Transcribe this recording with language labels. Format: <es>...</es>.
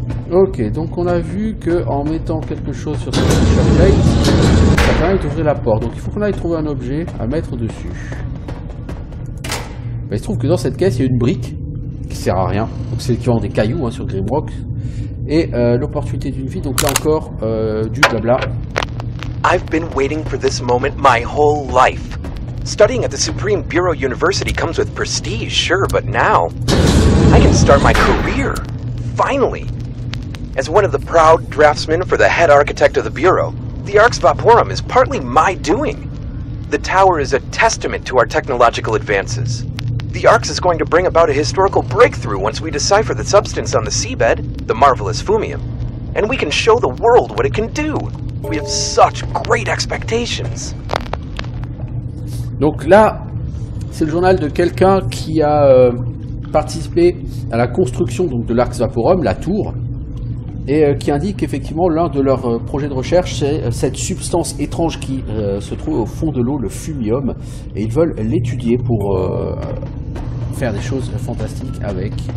<fr>Ok, donc on a vu que en mettant quelque chose sur cette pressure plate, ça permet d'ouvrir la porte. Donc il faut qu'on aille trouver un objet à mettre dessus. Bah, il se trouve que dans cette caisse, il y a une brique qui sert à rien. Donc c'est l'équivalent des cailloux hein, sur Grimrock. Et l'opportunité d'une vie, donc là encore, du blabla.</fr> <en>I've been waiting for this moment my whole life. Studying at the Supreme Bureau University comes with prestige, sure, but now I can start my career. Finally. As one of the proud draftsmen for the head architect of the Bureau, the Arx Vaporum is partly my doing. The tower is a testament to our technological advances. The Arx is going to bring about a historical breakthrough once we decipher the substance on the seabed, the marvelous Fumium, and we can show the world what it can do. We have such great expectations.</en> <fr>Donc là, c'est le journal de quelqu'un qui a participé à la construction donc, de l'Arx Vaporum, la tour, et qui indique effectivement l'un de leurs projets de recherche, c'est cette substance étrange qui se trouve au fond de l'eau, le fumium, et ils veulent l'étudier pour faire des choses fantastiques avec.</fr>